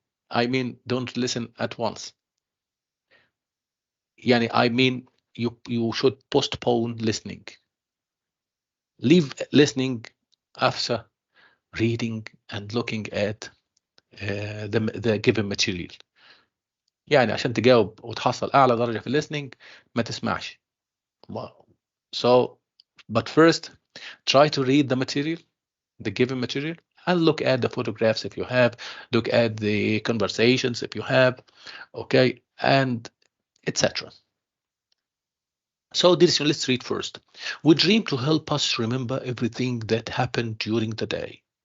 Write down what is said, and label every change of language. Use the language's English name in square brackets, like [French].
[English] I mean, don't listen at once. I mean, you should postpone listening. Leave listening after reading and looking at the given material. [Arabic] عشان تجاوب وتحصل أعلى درجة في listening ما تسمعش. [English] So, but first, try to read the material, the given material, and look at the photographs if you have, look at the conversations if you have, okay, and etc. So, let's read first. We dream to help us remember everything that happened during the day.